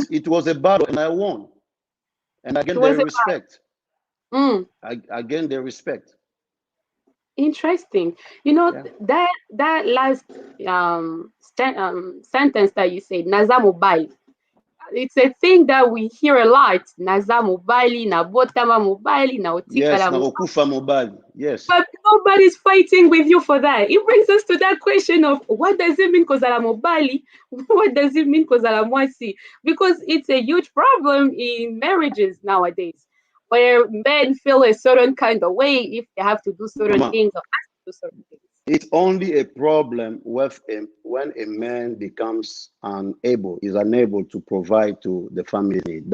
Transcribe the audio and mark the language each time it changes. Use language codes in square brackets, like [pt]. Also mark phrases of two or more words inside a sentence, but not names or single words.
[en] was a battle, and I won. And it again, was their a respect. mm, Again, their respect. interesting. You know, Yeah. that last sentence that you said, [ln] Naza mobile. [en] It's a thing that we hear a lot. [ln] Naza mobile, na botama mobile, na [en] Yes, [ln] otikala na mobile. okufa mobile. [en] Yes. But nobody's fighting with you for that. It brings us to that question of what does it mean [ln] kozala mobile? [en] What does it mean [ln] kozala mwasi? [en] Because it's a huge problem in marriages nowadays, where men feel a certain kind of way if they have to do certain Mama, things or ask to do certain things. it's only a problem when a man becomes is unable to provide to the family need.